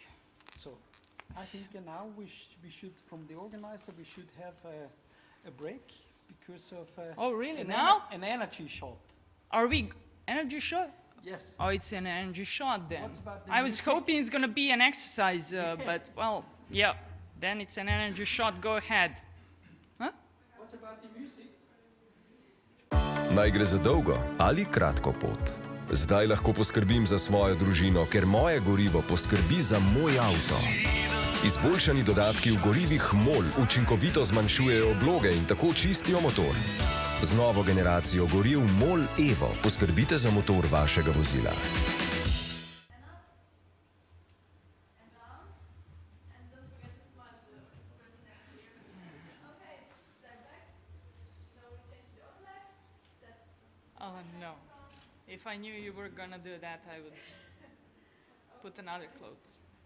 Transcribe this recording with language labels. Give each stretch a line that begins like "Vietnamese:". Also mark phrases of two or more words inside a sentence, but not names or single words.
English: So I think now we should, from the organizer, we should have a break because of Oh, really? Now? An energy shot. Are we energy shot? Yes. Oh, it's an energy shot then. What about the I was music? hoping it's going to be an exercise, but Yes. well, yeah, then it's an energy shot. Go ahead. Huh? What about the music?
Slovenian: Naj gre za dolgo ali kratko pot. Zdaj lahko poskrbim za svojo družino, ker moje gorivo poskrbi za moj avto. Izboljšani dodatki v gorivih MOL učinkovito zmanjšujejo obloge in tako čistijo motor. Z novo generacijo goriv MOL Evo poskrbite za motor vašega vozila.
English: Oh, no. If I knew you were going to do that, I would put another clothes.